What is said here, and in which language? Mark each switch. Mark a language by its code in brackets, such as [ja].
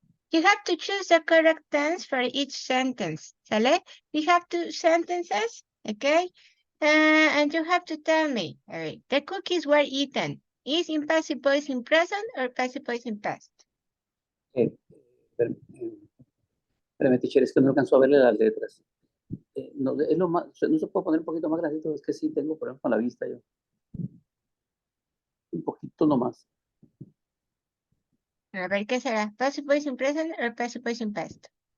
[en] You have to choose the correct tense for each sentence. ¿Sale? We have 2 sentences. Okay. And you have to tell me. All right. The cookies were eaten. Is in passive voice in present or passive voice in past? [es] Espérame, teacher, es que no alcanzó a verle las letras. No, es lo más, no se puede poner un poquito más grandito, es que sí tengo problemas con la vista yo. Un poquito nomás. A ver, ¿qué será? [en] Passive voice in present or passive voice in past?